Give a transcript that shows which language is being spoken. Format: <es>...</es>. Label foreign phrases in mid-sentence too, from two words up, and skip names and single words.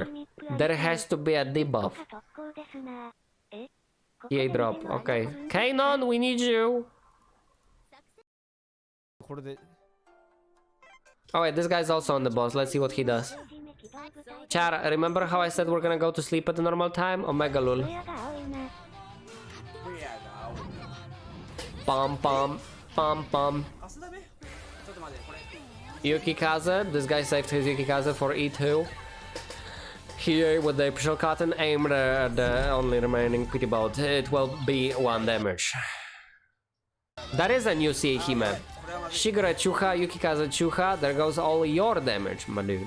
<en>There has to be a debuff. EA drop, okay. Kanon, we need you! Oh wait, this guy's also on the boss. Let's see what he does. Chara, remember how I said we're gonna go to sleep at the normal time? Omega lul. Pom pom, pom pom. Yukikaze, this guy saved his Yukikaze for E2. Here with the official cotton aimed at the only remaining pity boat. It will be 1 damage. That is a new Seihime. Shigure Chuha, Yukikaze Chuha, there goes all your damage, my dude.</en>